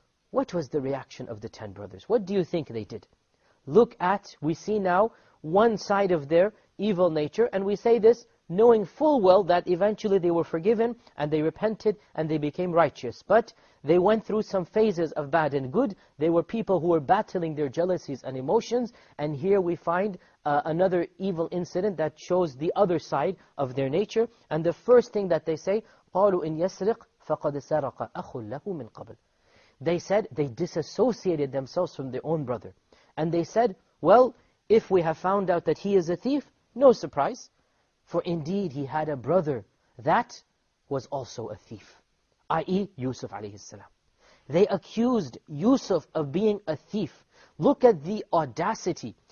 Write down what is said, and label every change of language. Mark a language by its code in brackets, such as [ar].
[en] What was the reaction of the 10 brothers? What do you think they did? Look at, we see now, one side of their evil nature, and we say this knowing full well that eventually they were forgiven and they repented and they became righteous. But they went through some phases of bad and good. They were people who were battling their jealousies and emotions, and here we find another evil incident that shows the other side of their nature. And the first thing that they say, [ar] قَالُوا إِنْ يَسْرِقْ فَقَدْ سَرَقَ أَخٌ لَهُ مِنْ قَبْلِ. [en] They said, they disassociated themselves from their own brother. And they said, well, if we have found out that he is a thief, no surprise. For indeed he had a brother that was also a thief, i.e. Yusuf alayhi salam. They accused Yusuf of being a thief. Look at the audacity.